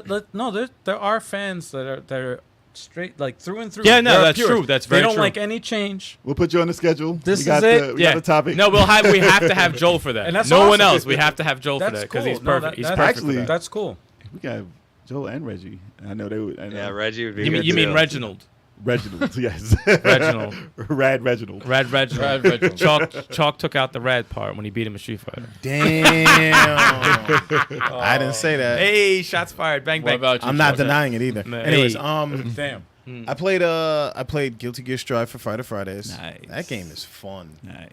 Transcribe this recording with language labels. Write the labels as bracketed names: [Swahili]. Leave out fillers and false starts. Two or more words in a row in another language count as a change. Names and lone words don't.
[English] No, there are fans that are straight like through and through. Yeah, no, They're that's purists. true. That's very They don't true. like any change. We'll put you on the schedule. This we got is it. We got the topic. No, we have to have Joel for that. And that's no one awesome. else. We have to have Joel for That's that because cool. he's No, perfect. that- he's that's- perfect. Actually- for that. That's cool. We got Joel and Reggie. I know they would. I know. Yeah, Reggie would be You mean good you mean too. Reginald? Reginald, yes. Reginald. Rad Reginald. Rad Reginald. Rad Reginald. Chalk took out the rad part when he beat him in Street Fighter. Damn. I didn't say that. Hey, shots fired. Bang What bang. about you? I'm not Sean? denying it either. Man. Anyways, Hey. Damn. I played Guilty Gear Strive for Fighter Fridays. Nice. That game is fun. Nice.